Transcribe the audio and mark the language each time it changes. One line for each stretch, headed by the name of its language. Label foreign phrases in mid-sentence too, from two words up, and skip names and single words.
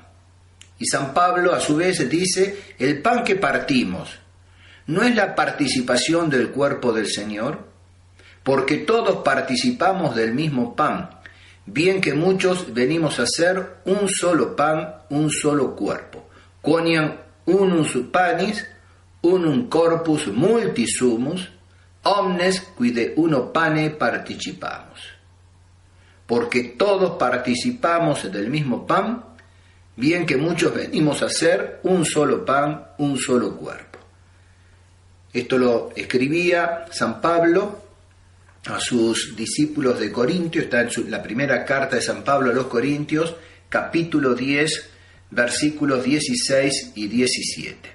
Spanish: Y San Pablo a su vez dice, el pan que partimos no es la participación del cuerpo del Señor, porque todos participamos del mismo pan, bien que muchos venimos a ser un solo pan, un solo cuerpo.
Latin: Quoniam unus panis, unum corpus multisumus, omnes qui de uno pane participamos.
Spanish: Porque todos participamos del mismo pan, bien que muchos venimos a ser un solo pan, un solo cuerpo. Esto lo escribía San Pablo a sus discípulos de Corintio, está en la primera carta de San Pablo a los Corintios, capítulo 10, versículos 16 y 17.